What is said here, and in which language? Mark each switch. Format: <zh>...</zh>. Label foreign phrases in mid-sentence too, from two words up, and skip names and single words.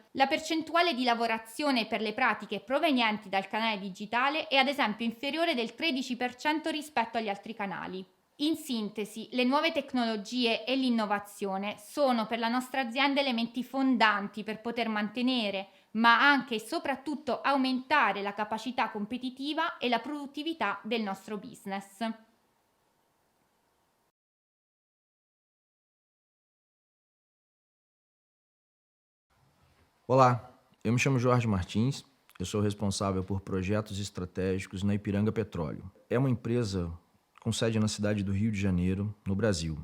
<it>La percentuale di lavorazione per le pratiche provenienti dal canale digitale è ad esempio inferiore del 13% rispetto agli altri canali. In sintesi, le nuove tecnologie e l'innovazione sono per la nostra azienda elementi fondanti per poter mantenere, ma anche e soprattutto aumentare la capacità competitiva e la produttività del nostro business.</it> <pt>Olá, eu me chamo Jorge Martins, eu sou responsável por projetos estratégicos na Ipiranga Petróleo. É uma empresa com sede na cidade do Rio de Janeiro, no Brasil.</pt>